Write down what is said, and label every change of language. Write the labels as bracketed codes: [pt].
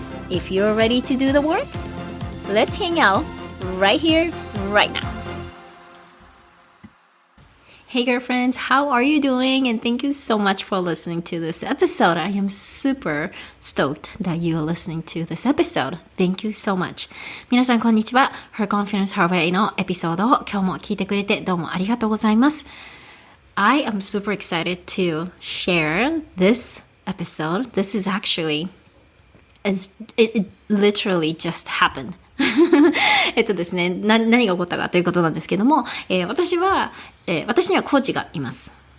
[en] If you're ready to do the work, let's hang out right here, right now. Hey girlfriends, how are you doing? And thank you so much for listening to this episode. I am super stoked that you are listening to this episode. Thank you so much. [ja] 皆さんこんにちは。 Her Confidence Her Way のエピソードを今日も聞いてくれてどうもありがとうございます。 [en] I am super excited to share this episode. This is actually, it literally just happened. [ja] ですね、何が起こったかということなんですけども、私にはコーチがいます。